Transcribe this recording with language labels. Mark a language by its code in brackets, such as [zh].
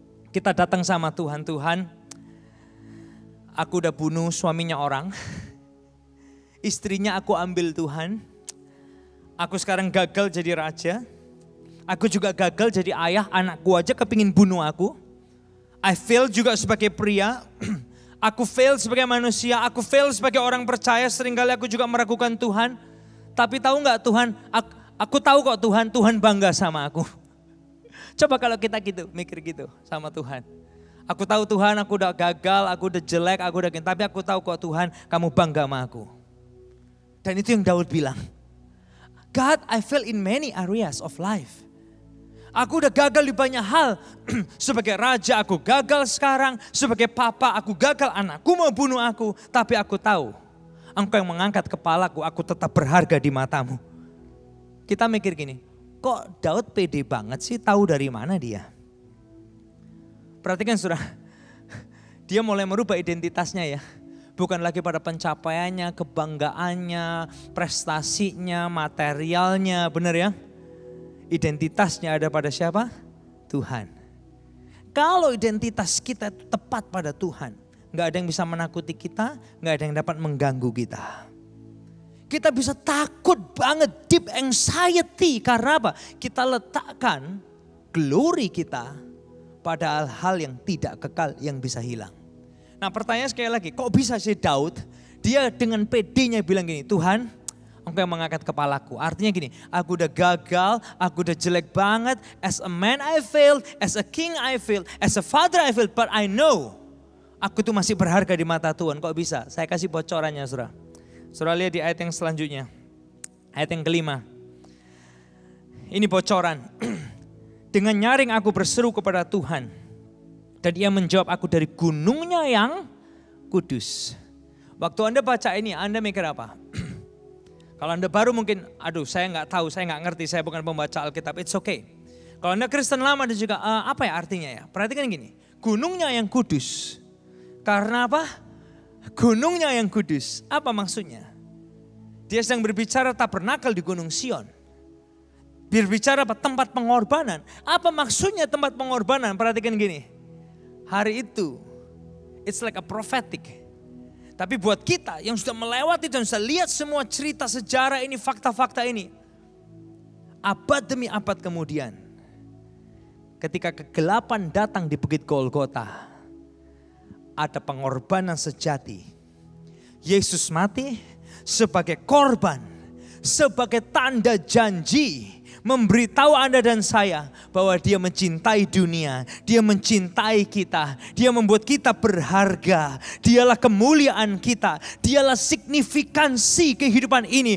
[id] Kita datang sama Tuhan, Tuhan, aku udah bunuh suaminya orang, istrinya aku ambil Tuhan, aku sekarang gagal jadi raja, aku juga gagal jadi ayah, anakku aja kepingin bunuh aku, [en] I fail [id] juga sebagai pria, aku fail sebagai manusia, aku fail sebagai orang percaya, seringkali aku juga meragukan Tuhan, tapi tahu gak Tuhan, aku tahu kok Tuhan bangga sama aku. Coba kalau kita gitu, mikir gitu sama Tuhan. Aku tahu Tuhan, aku udah gagal, aku udah jelek, aku udah gini. Tapi aku tahu kok Tuhan, kamu bangga sama aku. Dan itu yang Daud bilang. [en] God, I fail in many areas of life. [id] Aku udah gagal di banyak hal. Sebagai raja aku gagal sekarang. Sebagai papa aku gagal, anakku mau bunuh aku. Tapi aku tahu, Engkau yang mengangkat kepalaku, aku tetap berharga di matamu. Kita mikir gini. Kok Daud pede banget sih, tahu dari mana dia? Perhatikan saudara, dia mulai merubah identitasnya ya. Bukan lagi pada pencapaiannya, kebanggaannya, prestasinya, materialnya, benar ya? Identitasnya ada pada siapa? Tuhan. Kalau identitas kita tepat pada Tuhan, gak ada yang bisa menakuti kita, gak ada yang dapat mengganggu kita. Kita bisa takut banget, [en] deep anxiety. [id] Karena apa? Kita letakkan glory kita pada hal-hal yang tidak kekal, yang bisa hilang. Nah pertanyaan sekali lagi, kok bisa sih Daud, dia dengan PD-nya bilang gini, Tuhan, Engkau yang mengangkat kepalaku. Artinya gini, aku udah gagal, aku udah jelek banget. [en] As a man I failed, as a king I failed, as a father I failed. But I know, [id] aku tuh masih berharga di mata Tuhan. Kok bisa? Saya kasih bocorannya saudara. Saudara lihat di ayat yang selanjutnya. Ayat yang kelima. Ini bocoran. Dengan nyaring aku berseru kepada Tuhan. Dan Ia menjawab aku dari gunungnya yang kudus. Waktu Anda baca ini, Anda mikir apa? Kalau Anda baru mungkin, aduh saya nggak tahu, saya nggak ngerti, saya bukan pembaca Alkitab. [en] It's okay. [id] Kalau Anda Kristen lama dan juga apa ya artinya ya? Perhatikan gini, gunungnya yang kudus. Karena apa? Gunungnya yang kudus. Apa maksudnya? Dia sedang berbicara tabernakel di Gunung Sion. Berbicara apa? Tempat pengorbanan. Apa maksudnya tempat pengorbanan? Perhatikan gini. Hari itu, [en] it's like a prophetic. [id] Tapi buat kita yang sudah melewati dan sudah lihat semua cerita sejarah ini, fakta-fakta ini. Abad demi abad kemudian. Ketika kegelapan datang di Bukit Golgota. Ada pengorbanan sejati. Yesus mati sebagai korban, sebagai tanda janji, memberitahu Anda dan saya bahwa dia mencintai dunia, dia mencintai kita, dia membuat kita berharga, dialah kemuliaan kita, dialah signifikansi kehidupan ini.